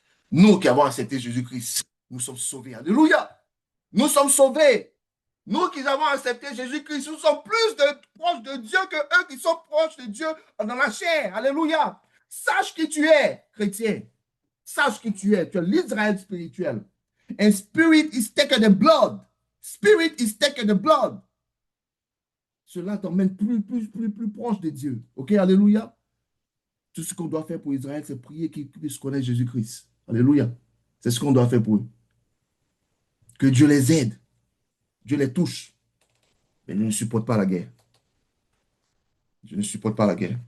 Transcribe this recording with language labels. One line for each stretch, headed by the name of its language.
French: Nous qui avons accepté Jésus-Christ, nous sommes sauvés. Alléluia. Nous sommes sauvés. Nous qui avons accepté Jésus-Christ, nous sommes proches de Dieu que eux qui sont proches de Dieu dans la chair. Alléluia. Sache qui tu es, chrétien. Sache qui tu es. Tu es l'Israël spirituel.
English: And spirit is taken in blood. Spirit is taken in blood.
French: Cela t'emmène plus proche de Dieu. OK, alléluia. Tout ce qu'on doit faire pour Israël, c'est prier qu'ils puissent connaître Jésus-Christ. Alléluia. C'est ce qu'on doit faire pour eux. Que Dieu les aide. Dieu les touche. Mais je ne supporte pas la guerre. Je ne supporte pas la guerre.